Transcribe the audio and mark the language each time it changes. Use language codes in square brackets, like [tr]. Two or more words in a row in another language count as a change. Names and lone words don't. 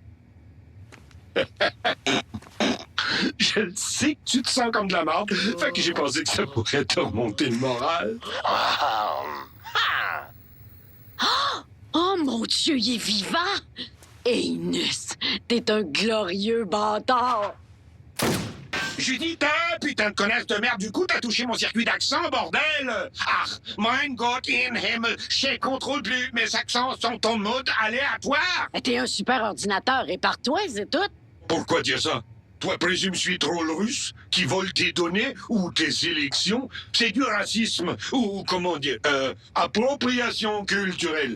[fr] Je le sais que tu te sens comme de la merde, fait que j'ai pensé que ça pourrait te remonter le moral. mon Dieu, il est vivant! Inus, t'es un glorieux bâtard! Judith, putain de connasse de merde, du coup, t'as touché mon circuit d'accent, bordel! [de] Ah, mein Gott in Himmel, [fr] je contrôle plus, mes accents sont en mode aléatoire! T'es un super ordinateur, répare-toi, c'est tout! Pourquoi dire ça? Toi, présume suis troll russe qui vole tes données ou tes sélections? C'est du racisme ou, comment dire, appropriation culturelle.